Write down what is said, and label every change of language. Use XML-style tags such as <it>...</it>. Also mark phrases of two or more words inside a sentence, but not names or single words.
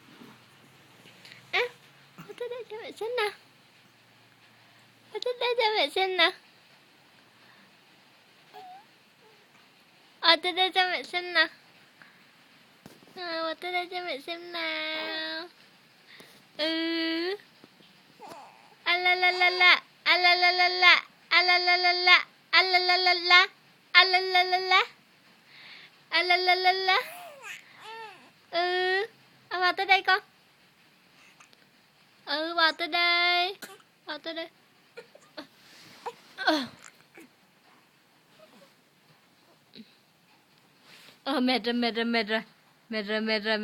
<vi>Bò tới đây cho mẹ xem nào. Bò tới đây cho mẹ xem nào. Bò tới đây cho mẹ xem nào. Bò tới đây cho mẹ xem nào. A la la la la, a la la la la, a la la la la, a la la la la, a la la la la, a la la la la. Bò tới đây con. Bò tới đây. Bò tới đây. Mệt rồi.</vi>